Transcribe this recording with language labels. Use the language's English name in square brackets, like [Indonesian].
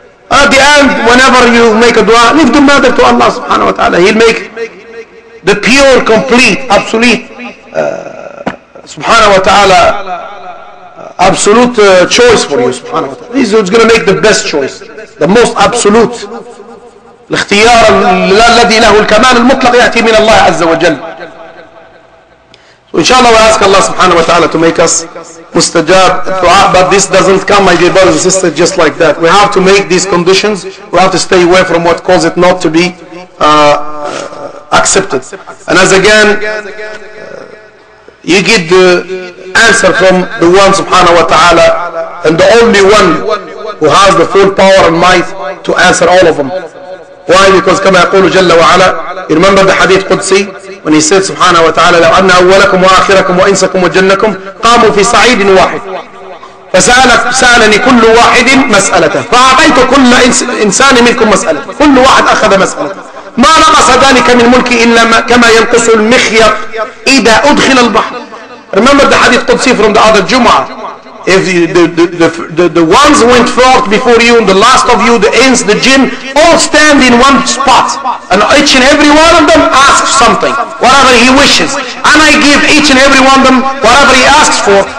[English] At the end, whenever you make a dua, leave the matter to Allah subhanahu wa ta'ala. He'll make the pure, complete, absolute, subhanahu wa ta'ala, absolute choice for you, subhanahu wa ta'ala. He's going to make the best choice, the most absolute. [Arabic] الاختيار الذي له الكمال المطلق يأتي من الله عز وجل. [English] So inshallah we ask Allah subhanahu wa ta'ala to make us mustajab dua, but this doesn't come, my dear brothers and sisters, just like that. We have to make these conditions. We have to stay away from what causes it not to be accepted. And as again, you get the answer from the one subhanahu wa ta'ala, and the only one who has the full power and might to answer all of them. Why? Because [Arabic] كما يقول جل وعلا, [English] you remember the hadith Qudsi when he said subhanahu wa ta'ala, [Arabic] لو أن أولكم وآخركم وإنسكم وجنكم قاموا في صعيد واحد فسألني كل واحد مسألته فأعطيت كل إنسان منكم مسألة، كل واحد أخذ مسألة، ما نقص ذلك من ملكي إلا كما ينقص المخيط إذا أدخل البحر. [English] Remember the hadith Qudsi from the other Jum'ah. If the ones who went forth before you and the last of you, the ins, the jinn, all stand in one spot, and each and every one of them asks something, whatever he wishes, and I give each and every one of them whatever he asks for.